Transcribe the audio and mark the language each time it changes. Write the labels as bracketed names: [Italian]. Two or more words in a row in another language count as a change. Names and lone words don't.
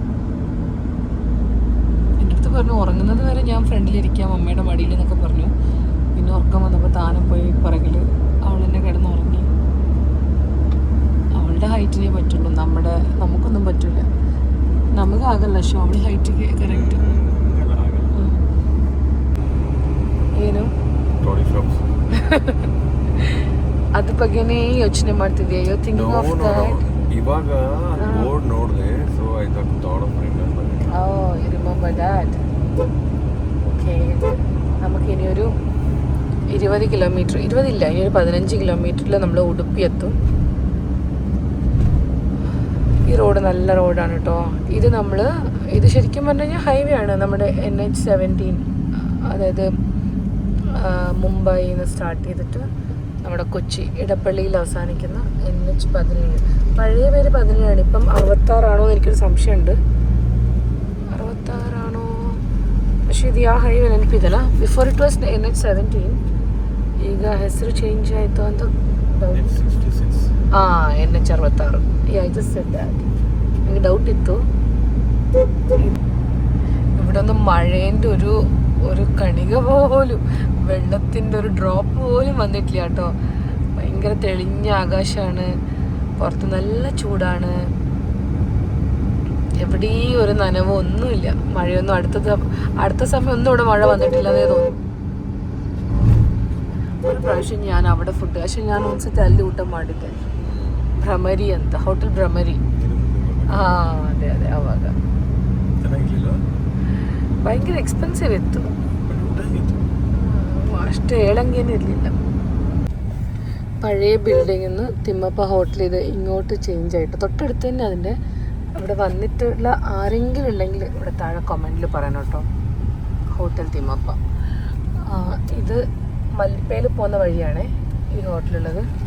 [Malayalam] എൻ്റെ അടുത്ത് പറഞ്ഞു ഉറങ്ങുന്നത് വരെ ഞാൻ ഫ്രണ്ടിലിരിക്കാം അമ്മയുടെ മടിയിൽ എന്നൊക്കെ പറഞ്ഞു. പിന്നെ ഉറക്കം വന്നപ്പോൾ താനെ പോയി പുറകിൽ അവൾ തന്നെ കിടന്നുറങ്ങി. അവളുടെ ഹൈറ്റിനേ പറ്റുള്ളൂ, നമുക്കൊന്നും പറ്റില്ല. നമുക്ക് ആകല്ല പക്ഷെ അവൾ [Kannada] ಹೈಟ್ ಕರೆಕ್ಟ್ ಏನು ಅದ್ರ ಬಗ್ಗೆನೇ ಯೋಚನೆ ಮಾಡ್ತಿದ್ಯಾ? [English] you thinking of that? [Kannada] ಇವಾಗ ಬೋರ್ಡ್ ನೋಡಿದೆ, [English] so I thought of remember. Oh you remember that. [Malayalam] ഓക്കെ, നമുക്കിനി ഒരു 20 കിലോമീറ്റർ, 20 ഇല്ല, ഇനി ഒരു 15 കിലോമീറ്ററിൽ നമ്മൾ ഉടുപ്പി എത്തും. ഈ റോഡ് നല്ല റോഡാണ് കേട്ടോ. ഇത് ശരിക്കും പറഞ്ഞു കഴിഞ്ഞാൽ ഹൈവേ ആണ്. നമ്മുടെ NH17, അതായത് മുംബൈയിൽ നിന്ന് സ്റ്റാർട്ട് ചെയ്തിട്ട് നമ്മുടെ കൊച്ചി ഇടപ്പള്ളിയിൽ അവസാനിക്കുന്ന NH17. പഴയ പേര് 17 ഇപ്പം 66 ആണോ എന്ന് എനിക്കൊരു സംശയമുണ്ട്. 66 ആണോ? പക്ഷേ ഇത് [Kannada] ಆ ಹೈವೇ ನೆನಪಿದಲ್ಲ. [English] before it was NH17. [Kannada] ಈಗ ಹೆಸರು ಚೇಂಜ್ ಆಯಿತು ಅಂತ NH66. [Malayalam] എനിക്ക് ഡൗട്ട് ഇತ್ತು. ഇവിടെ ഒന്നും മഴേൻ്റെ ഒരു കണിക പോലും, വെള്ളത്തിൻ്റെ ഒരു ഡ്രോപ്പ് പോലും വന്നിട്ടില്ല കേട്ടോ. ഭയങ്കര തെളിഞ്ഞ ആകാശമാണ്, പുറത്ത് നല്ല ചൂടാണ്, എവിടെയും ഒരു നനവോ ഒന്നുമില്ല. മഴയൊന്നും അടുത്ത സമയം ഒന്നും ഇവിടെ മഴ വന്നിട്ടില്ലെന്നേ തോന്നും. ഒരു പ്രാവശ്യം ഞാൻ അവിടെ ഫുഡ്, പക്ഷെ ഞാൻ [Kannada] ಒಂದ್ಸತಿ ಅಲ್ಲಿ ಊಟ ಮಾಡಿದ್ದೆ. ಭ್ರಮರಿ ಅಂತ, ಹೋಟೆಲ್ ಭ್ರಮರಿ. ಅದೇ ಆವಾಗ [Malayalam] ഭയങ്കര എക്സ്പെൻസീവ് [Kannada] ಇತ್ತು, ಅಷ್ಟು ಹೇಳಂಗೇನು ಇರಲಿಲ್ಲ. [Malayalam] പഴയ ബിൽഡിങ്ങിൽ നിന്ന് തിമ്മപ്പ ഹോട്ടൽ ഇത് ഇങ്ങോട്ട് ചേഞ്ച് ആയിട്ട് തൊട്ടടുത്ത് തന്നെ. അതിൻ്റെ ഇവിടെ വന്നിട്ടുള്ള ആരെങ്കിലും ഉണ്ടെങ്കിൽ ഇവിടെ താഴെ കമൻറ്റിൽ പറയണം കേട്ടോ. ഹോട്ടൽ തിമ്മപ്പ ഇത് മല്ലിപ്പയിൽ പോകുന്ന വഴിയാണ് ഈ ഹോട്ടലുള്ളത്.